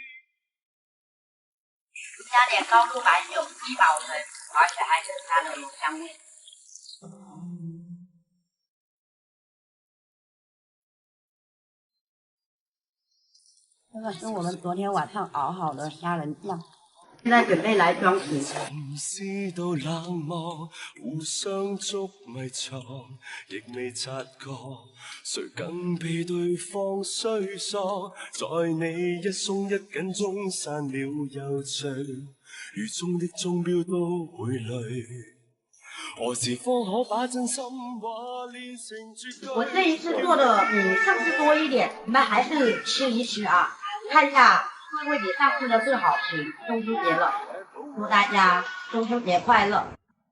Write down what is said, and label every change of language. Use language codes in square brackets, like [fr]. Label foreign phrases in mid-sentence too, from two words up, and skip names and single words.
[zh] 加點高度白酒，易保存，而且還更加的有香味。这个是我们昨天晚上熬好的虾仁酱，现在准备来装瓶。知道冷漠，互相捉迷藏，亦未察覺，誰更被對方需索，在你一鬆一緊中散了又聚，雨中的鐘錶都會累。何時方可把真心話練成絕句？我這一次做的比上次多一點，你們還是吃一吃啊。 看一下会不会比上次的更好吃。中秋节了，祝大家中秋节快乐！